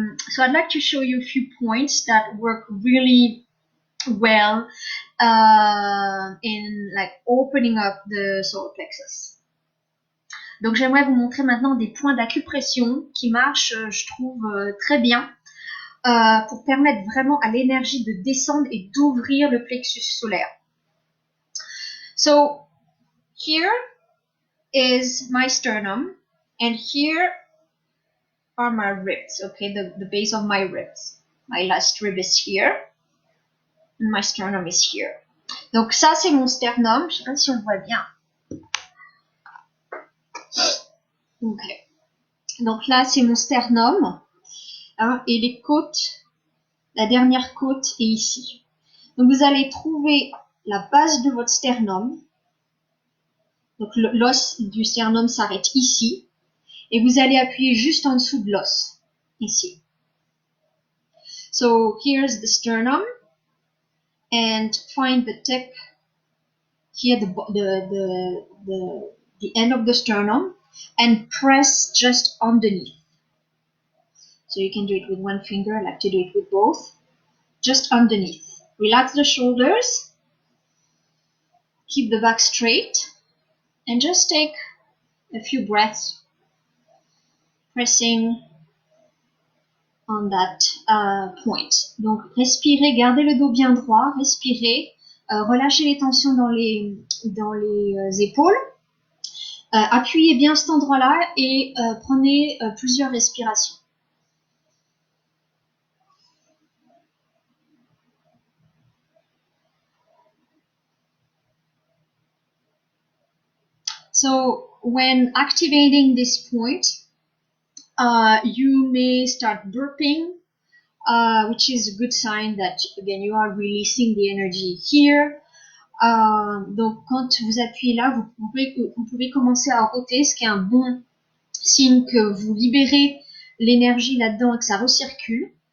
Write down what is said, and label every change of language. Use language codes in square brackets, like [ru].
[en] So I'd like to show you a few points that work really well in like opening up the solar plexus. [fr] Donc j'aimerais vous montrer maintenant des points d'acupression qui marchent, je trouve, très bien pour permettre vraiment à l'énergie de descendre et d'ouvrir le plexus solaire. [en] So here is my sternum, and here are my ribs, okay, the base of my ribs. My last rib is here, and my sternum is here. [fr] Donc ça c'est mon sternum, je sais pas si on voit bien. Okay. Donc là c'est mon sternum, hein, et les côtes, la dernière côte est ici. Donc vous allez trouver la base de votre sternum. Donc l'os du sternum s'arrête ici. Et vous allez appuyer juste en dessous de l'os, ici. [en] So here's the sternum. And find the tip here, the end of the sternum, and press just underneath. So you can do it with one finger. I like to do it with both. Just underneath. Relax the shoulders. Keep the back straight. And just take a few breaths pressing on that point. [fr] Donc respirez, gardez le dos bien droit, respirez, relâchez les tensions dans les épaules, appuyez bien cet endroit-là et prenez plusieurs respirations. [en] So when activating this point, you may start burping, which is a good sign that, again, you are releasing the energy here. [fr] Donc, quand vous appuyez là, vous pouvez commencer à roter, ce qui est un bon signe que vous libérez l'énergie là-dedans et que ça recircule.